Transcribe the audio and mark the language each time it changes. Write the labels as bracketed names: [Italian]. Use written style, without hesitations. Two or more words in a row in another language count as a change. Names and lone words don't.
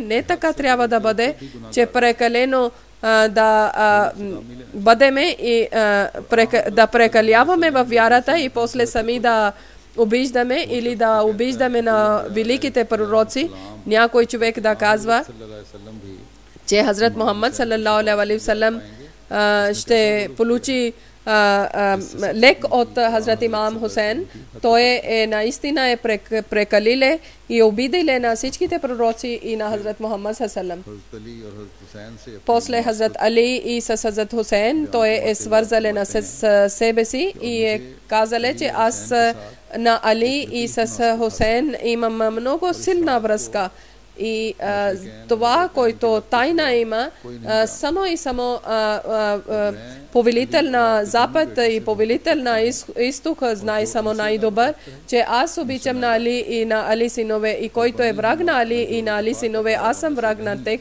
[Bulgarian] Не така трябва да бъде, че прекалено да бъдеме и да прекаляваме във вярата и после сами да обиждаме или да обиждаме на великите пророци. Някой човек да казва, че Хазрат Мухаммад [Arabic] صلى الله عليه وسلم [Bulgarian] ще получи лек от Хазрат Имам Хусейн. Той наистина прекалиле и обиделе на всичките пророци и на Хазрат Мухаммад [Arabic] صلى الله عليه وسلم. [Bulgarian] После Хазрат Али и с Хазрат Хусейн той свързале на себе си и казале, че аз на Али и с Хусейн имам много силна връзка. И това, който тайна има, само и само повелител на Запад и повелител на Изток знае само най-добър, че аз обичам на Али и на Али синове, и който е враг на Али и на Али синове, аз съм враг на тях.